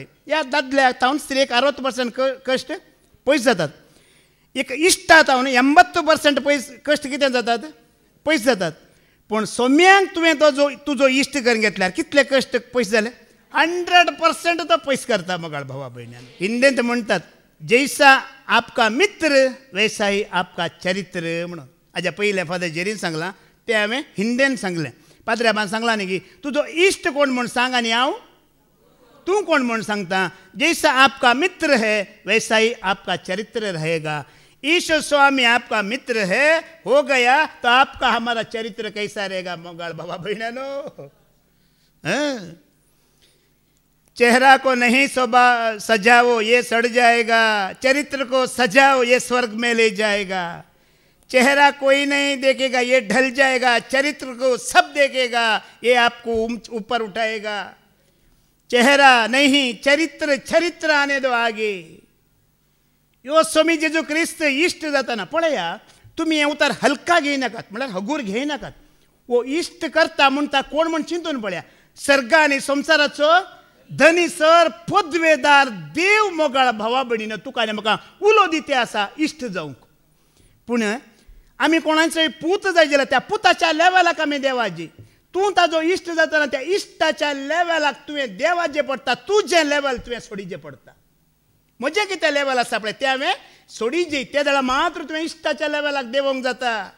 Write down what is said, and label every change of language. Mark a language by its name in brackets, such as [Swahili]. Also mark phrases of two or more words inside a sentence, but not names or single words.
[Konkani] या दादल्याक तावन स्त्रियेक 60% कश्ट पयस जातात एक इश्टा तावन 80% पयस कश्ट कितें जातात पयस जातात पूण सोम्यांक तुवें तो तुजो इश्ट करून घेतल्यार कितले कश्ट पयस जाले 100% तो पयस करता मोगाळ भावा भयण्यान हिंदींत म्हणटात [Hindi] जैसा आपका मित्र वैसा ही आपका चरित्र [Konkani] म्हणून हाज्या पयले फादर जेरीन सांगलां ते हांवें हिंदीन सांगलें पाद्र्याबान सांगलां न्ही की तुजो इश्ट कोण म्हूण सांग आनी हांव तूं कोण म्हूण सांगता [Hindi] जैसा आपका मित्र है वैसा ही आपका चरित्र रहेगा ईश्वर स्वामी आपका मित्र है हो गया तो आपका हमारा चरित्र कैसा रहेगा [Konkani] मोगाळ बाबा बहनों चेहरा को नहीं सजाओ ये सड़ जाएगा चरित्र को सजाओ ये स्वर्ग में ले जाएगा चेहरा कोई नहीं देखेगा ये ढल जाएगा चरित्र को सब देखेगा ये आपको ऊपर [Hindi] उठाएगा चेहरा नहीं चरित्र चरित्र आने दो आगे [Konkani] यो स्वामी जेजू क्रिस्त इष्ट जाताना पळया तुम्ही हे उतार हलका घेयनाकात म्हळ्यार हगूर घेयनाकात वो इष्ट करता म्हणटा कोण म्हण चिंतून पळया सर्ग आनी संवसाराचो धनीसर पदवेदार देव मोगाळ भावा भयणीनो तुका आनी म्हाका उलो दिते आसा इश्ट जावंक पूण आमी कोणाचोय पूत जाय जाल्यार त्या पुताच्या लेवलाक आमी देवाची तूं ताजो इश्ट जाताना त्या इश्टाच्या लेवलाक तुवें देवाचें पडटा तुजें लेवल तुवें सोडिचें पडटा म्हजें कितें लेवल आसा पळय तें हांवें सोडिचें त्या वेळा मात्र तुवें इश्टाच्या लेवलाक देवोंक जाता